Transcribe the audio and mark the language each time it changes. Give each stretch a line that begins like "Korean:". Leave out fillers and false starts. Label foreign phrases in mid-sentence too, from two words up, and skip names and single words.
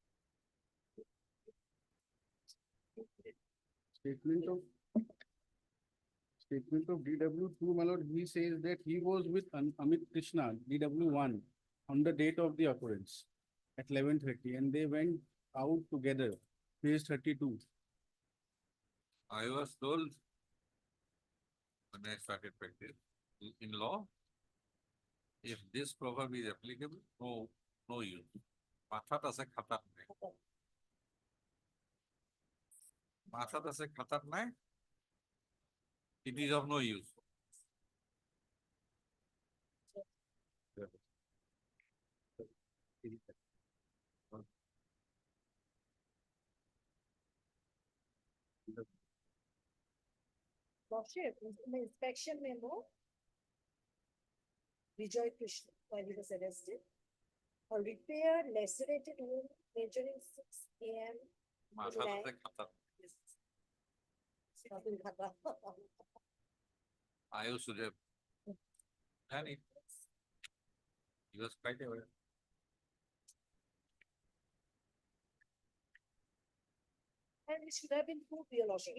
English: Statement of DW two, my lord, he says that he was with Amit Krishna, DW one, on the date of the occurrence at 11:30, and they went out together, page 32. I was told when I started practice in law, if this proverb is applicable, no use.
Assamese: মাথাত আছে খাতাত নাই। মাথাত আছে খাতাত নাই,
English: it is of no use. Lordship, in the inspection memo. Vijay Krishna, while he was arrested. A repair lacerated wound measuring 6 AM.
Assamese: মাথাত আছে খাতাত।
English: Yes. Nothing happened. I used to have done it. He was quite aware. And it should have been proved, your lordship.